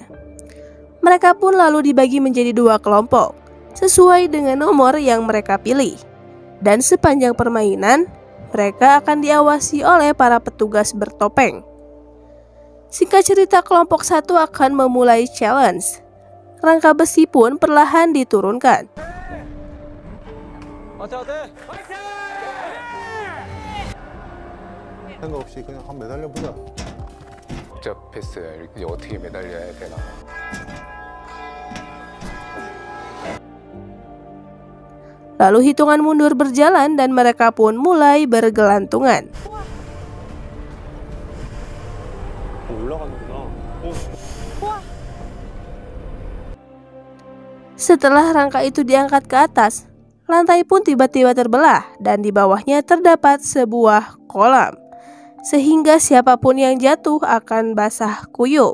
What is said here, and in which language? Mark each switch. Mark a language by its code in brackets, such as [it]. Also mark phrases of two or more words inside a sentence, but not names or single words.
[id] Mereka pun lalu dibagi menjadi 2 kelompok, sesuai dengan nomor yang mereka pilih. Dan sepanjang permainan, mereka akan diawasi oleh para petugas bertopeng. Singkat cerita, kelompok 1 akan memulai challenge. Rangka besi pun perlahan diturunkan. [ko] 생각 없이 그냥 한 매달려 보자. 복잡했어요. 이제 어떻게 매달려야 되나. [id] Lalu hitungan mundur berjalan dan mereka pun mulai bergelantungan. Setelah rangka itu diangkat ke atas, lantai pun tiba-tiba terbelah dan di bawahnya terdapat sebuah kolam, sehingga siapapun yang jatuh akan basah kuyup.